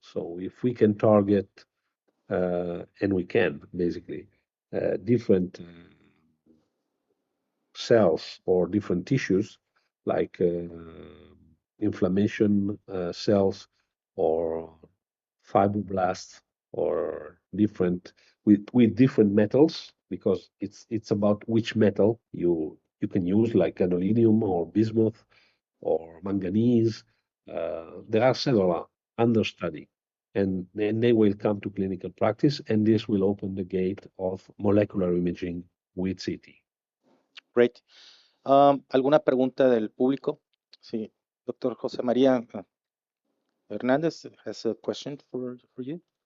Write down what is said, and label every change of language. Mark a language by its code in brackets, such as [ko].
[en] So if we can target, and we can basically, different cells or different tissues, like inflammation cells or fibroblasts, or different with different metals, because it's about which metal you can use, like gadolinium or bismuth or manganese. There are several under study, and then they will come to clinical practice, and this will open the gate of molecular imaging with CT. Great. [es] ¿Alguna pregunta del público? [en] Sí, Doctor José María Hernández has a question for you.